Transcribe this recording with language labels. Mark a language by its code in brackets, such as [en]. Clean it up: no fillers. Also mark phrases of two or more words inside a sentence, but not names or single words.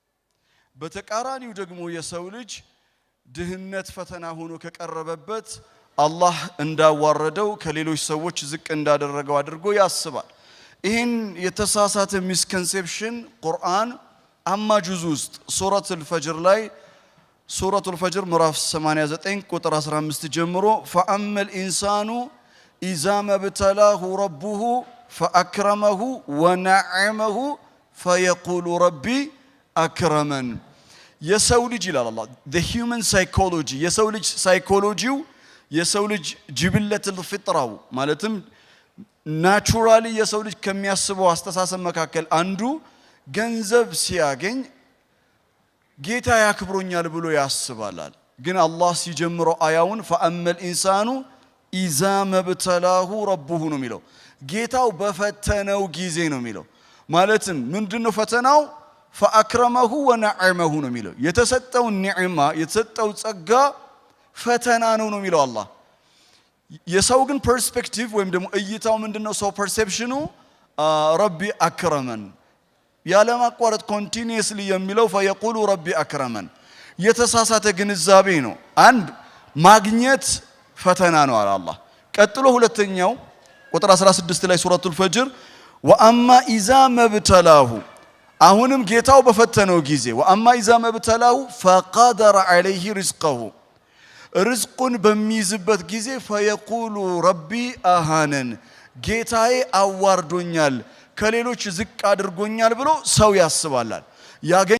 [am] በተቃራኒው ደግሞ የሰው ልጅ ድህነት ፈተና ሆኖ ከቀረበበት አላህ እንዳዋረደው ከሌሎች ሰዎች ዝቅ እንዳደረገው አድርጎ ያስባል ይሄን የተሳሳተ ሚስኮንሴፕሽን ቁርአን አማ ጁዝ ውስጥ ሱረቱል ፈጅር ላይ ሱረቱል ፈጅር ምዕራፍ 89 ቁጥር 15 ጀምሮ [ar] فأما الإنسان إذا ما ابتلاه ربه فأكرمه ونعمه فيقول ربي أكرمن [am] የሰው ልጅ ይላል አላህ [en] the human psychology [am] የሰው ልጅ ሳይኮሎጂው የሰው ልጅ [ar] جبلة الفطرة [am] ማለትም ናቹራሊ የሰው ልጅ ከሚያስበው አስተሳሰብ መካከል አንዱ ገንዘብ ሲያገኝ ጌታ ያክብሮኛል ብሎ ያስባላል ግን አላህ ሲጀምረው አያውን [ar] فأما الإنسان إذا ما ابتلاه ربه [am] ነው የሚለው ጌታው በፈተነው ጊዜ ነው የሚለው ማለትም ምንድነው ፈተናው [ar] فأكرمه ونعمه [am] ነው የሚለው የተሰጠው ኒዕማ የተሰጠው ጸጋ ፈተና ነው የሚለው አላህ የሰው ግን ፐርስፔክቲቭ ወይም ደግሞ እይታው ምንድነው ሰው ፐርሴፕሽኑ [ar] ربي أكرمن [am] ያለማቋረጥ ኮንቲኒየስሊ የሚለው [ar] فيقول ربي [am] أكرمن የተሳሳተ ግንዛቤ ነው አንድ ማግኘት ፈተና ነው አለ አላህ ቀጥሎ ሁለተኛው ቁጥር 16 ላይ ሱረቱል ፈጅር [ar] وأما إذا ما ابتلاه [am] አሁንም ጌታው በፈተነው ጊዜ [ar] وأما إذا ما ابتلاه فقدر عليه رزقه [am] ርዝቁን በሚይዝበት ጊዜ [ar] فيقول ربي أهانن [am] ጌታዬ አዋርዶኛል ከሌሎች ዝቅ አድርጎኛል ብሎ ሰው ያስባላል